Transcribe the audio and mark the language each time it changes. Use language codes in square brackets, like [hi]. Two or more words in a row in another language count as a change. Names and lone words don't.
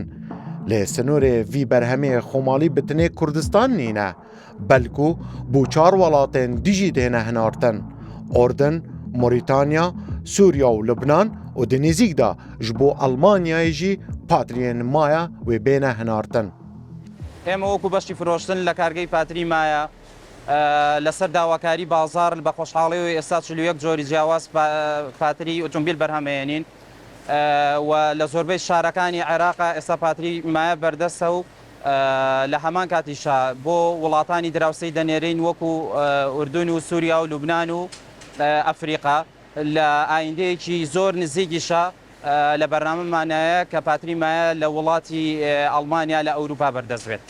[ku] Lê sinûrê vî berhemê Xomalî bi tinê Kurdistan nîne, belkû bû 4 welatên dijî dihêne hinartin: Ordin, Morîtanya, Sûriya û Lubnan û di nêzik de ji bo Almanyayê jî patriyên maya wê bêne hinartin. [ckb] ئێمە وەکو بەشی فرۆشتن لە کارگەی پاتری مایە لەسەر داواکاری بازار بە خۆشحاڵی و ئێستا 41 جۆری جیاواز پاتری ئۆتۆمبیل بەرهەمهێنین و لە زۆربەی شارەکانی عێراق ئێستا پاتری مایە بەردەستە و لە هەمان کاتیشا بۆ وڵاتانی دراوسەی دەنێرین وەکو ئوردون و سووریا و لوبنان و ئەفریقا لە ئایندەیەکی زۆر نزیکیشە لە بەرنامەمانایە کە پاتری مایە لە وڵاتی ئەڵمانیا لە ئەوروپا بەردەست بێت.